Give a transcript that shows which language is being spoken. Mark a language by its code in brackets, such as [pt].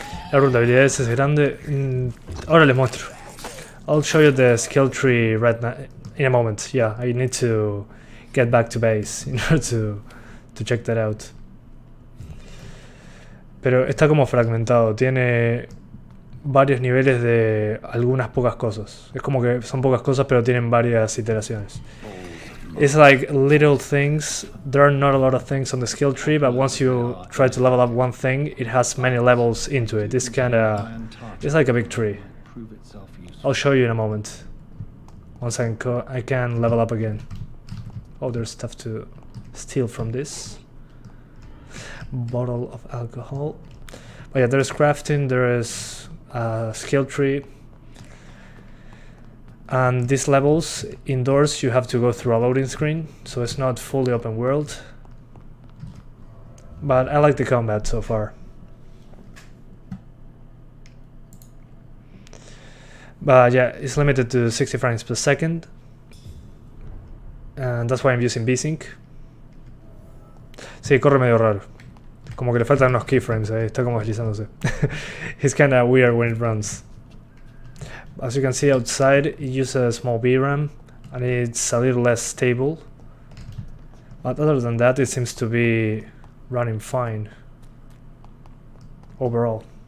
[es] El árbol de habilidades es grande. Ahora les muestro. [en] I'll show you the skill tree right now in a moment. Yeah, I need to get back to base in order to check that out. [es] Pero está como fragmentado. Tiene varios niveles de algunas pocas cosas. Es como que son pocas cosas, pero tienen varias iteraciones. [en] It's like little things. There are not a lot of things on the skill tree, but once you try to level up one thing, it has many levels into it. It's it's like a big tree. I'll show you in a moment. Once I can level up again. Oh, there's stuff to steal from this. Bottle of alcohol. But yeah, there's crafting, there is a skill tree. And these levels, indoors, you have to go through a loading screen, so it's not fully open world. But I like the combat so far. But yeah, it's limited to 60 frames per second. And that's why I'm using vsync. [es] Sí, corre medio raro. Como que le faltan unos keyframes ahí, está como deslizándose. [en] It's kinda weird when it runs. As you can see outside, it uses a small VRAM and it's a little less stable. But other than that, it seems to be running fine overall.